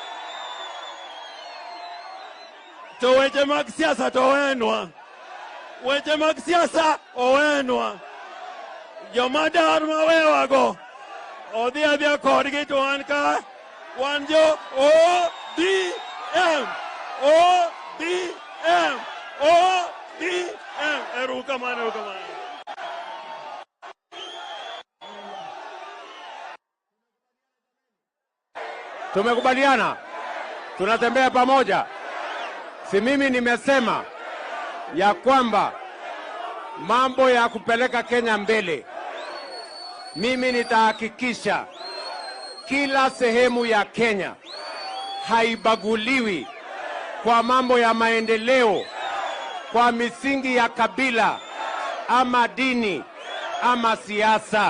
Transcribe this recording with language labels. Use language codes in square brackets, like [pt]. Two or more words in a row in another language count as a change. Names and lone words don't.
[luo] to weche mag siasa to wenwa weche mag siasa owenwa jomadar mawewago odhi adhia kodgi to wan ka wan jo ODM erukamano. [sw] Tumekubaliana, tunatembea pamoja. Si mimi nimesema ya kwamba mambo ya kupeleka Kenya mbele, mimi nitahakikisha kila sehemu ya Kenya haibaguliwi kwa mambo ya maendeleo, kwa misingi ya kabila ama dini ama siasa.